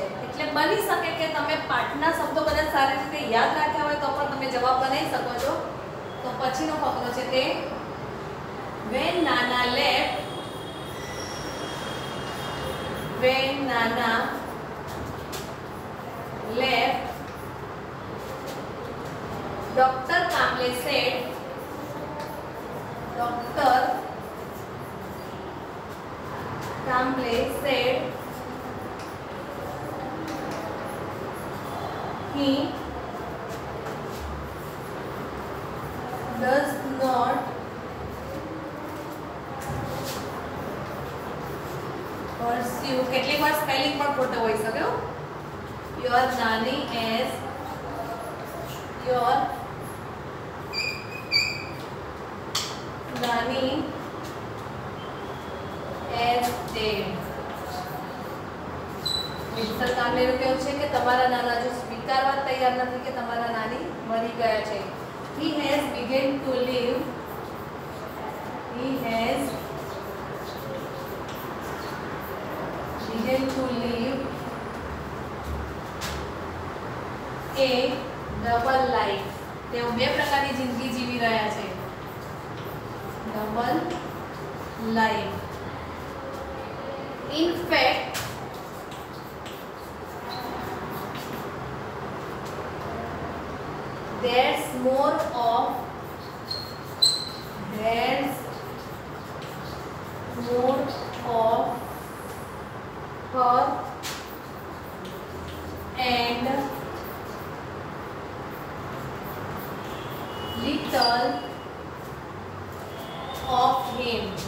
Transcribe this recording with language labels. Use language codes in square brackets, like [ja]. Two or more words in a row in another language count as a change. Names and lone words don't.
[gu] એટલે બની શકે કે તમે પાઠના શબ્દો બધા સારી રીતે યાદ રાખ્યા હોય તો પણ તમે જવાબ બનાવી શકો છો. તો પછીનો ફકરો છે તે [en] when Nana left Dr. Kamble said he does not pursue. [gu] કેટલીક વાર સ્પેલિંગ પણ ખોટો હોઈ શકે. [en] your nani as dead. [gu] મિસ્ટર કામલેનું કેવું છે કે તમારા નાના જો સ્વીકારવા તૈયાર નથી કે તમારા નાની મરી ગયા છે. [en] he has begun to live a double life. [gu] તેઓ બે પ્રકારની જિંદગી જીવી રહ્યા છે. [en] double life. in fact there's more of her and little of him.